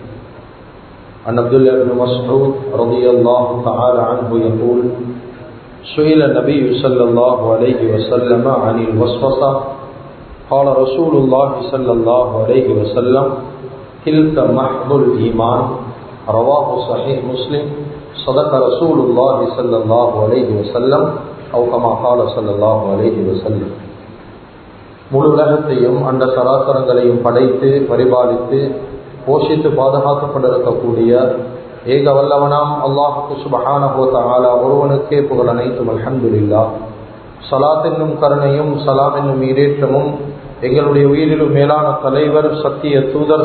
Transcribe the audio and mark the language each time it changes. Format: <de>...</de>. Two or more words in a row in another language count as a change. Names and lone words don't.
<ar>عن عبد الله بن مسعود رضي الله تعالى عنه يقول سئل النبي صلى الله عليه وسلم عن الوسوسة قال رسول الله صلى الله عليه وسلم تلك محض الإيمان رواه صحيح مسلم صدق رسول الله صلى الله عليه وسلم أو كما قال صلى الله عليه وسلم.</ar> <ta>முழு உலகத்தையும் அந்த சராசரங்களையும் படைத்து பரிபாலித்து போஷித்து பாதுகாத்துக் கொண்டிருக்கக்கூடிய ஏக வல்லவனாம் அல்லாஹுக்கு</ta> <ar>سبحانه وتعالى</ar> <ta>ஒருவனுக்கே புகழ் அனைத்தும். அல்ஹம்துலில்லாஹ். ஸலாத் என்னும் கருணையும் சலாம் என்னும் ஈடேற்றமும் எங்களுடைய உயிரிலும் மேலான தலைவர் சத்திய தூதர்</ta>